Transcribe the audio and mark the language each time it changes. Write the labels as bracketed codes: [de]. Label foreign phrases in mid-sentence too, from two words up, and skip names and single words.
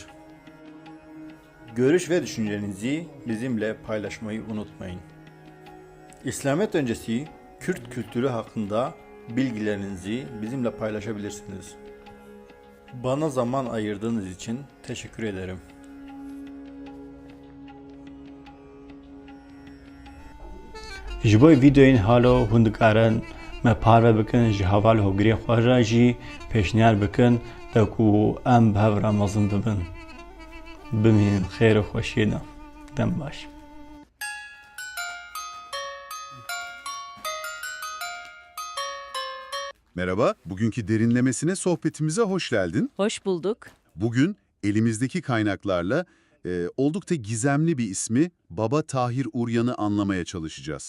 [tr] Görüş ve düşüncelerinizi bizimle paylaşmayı unutmayın. İslamiyet öncesi Kürt kültürü hakkında bilgilerinizi bizimle paylaşabilirsiniz. Bana zaman ayırdığınız için teşekkür ederim. [ku] Ji bo videoyên halo hûn dikarin me parve bikin ji heval hogirê xwe re jî pêşniyar bikin de ku em bi hev re mezin bibin. Bimînin xêr û xweşiyê de. Dem baş. [tr] Merhaba, bugünkü derinlemesine sohbetimize hoş geldin. Hoş bulduk. Bugün elimizdeki kaynaklarla oldukça gizemli bir ismi Baba Tahir Uryan'ı anlamaya çalışacağız.